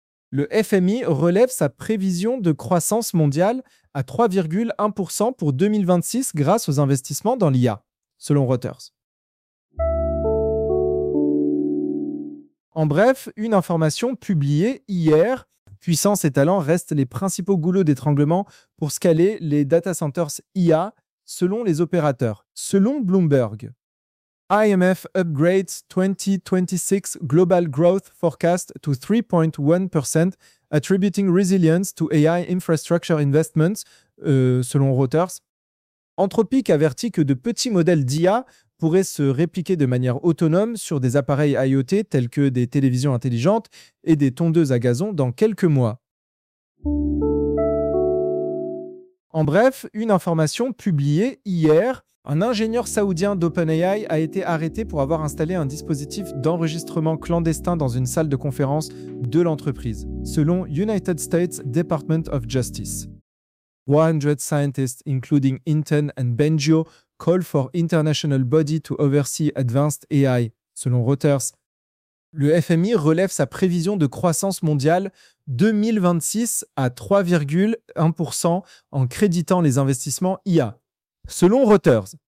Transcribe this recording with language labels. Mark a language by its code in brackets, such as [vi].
[fr] Le FMI relève sa prévision de croissance mondiale à 3,1% pour 2026 grâce aux investissements dans l'IA, selon Reuters. En bref, une information publiée hier, puissance et talent restent les principaux goulots d'étranglement pour scaler les data centers IA, selon les opérateurs, selon Bloomberg. [en] IMF upgrades 2026 global growth forecast to 3.1%, attributing resilience to AI infrastructure investments, selon Reuters. [fr] Anthropic avertit que de petits modèles d'IA pourraient se répliquer de manière autonome sur des appareils IoT tels que des télévisions intelligentes et des tondeuses à gazon dans quelques mois. En bref, une information publiée hier, un ingénieur saoudien d'OpenAI a été arrêté pour avoir installé un dispositif d'enregistrement clandestin dans une salle de conférence de l'entreprise, selon United States Department of Justice. [en] 100 scientists, including Inten and Benjo, call for international body to oversee advanced AI, selon Reuters. [fr] Le FMI relève sa prévision de croissance mondiale 2026 à 3,1% en créditant les investissements IA, selon Reuters.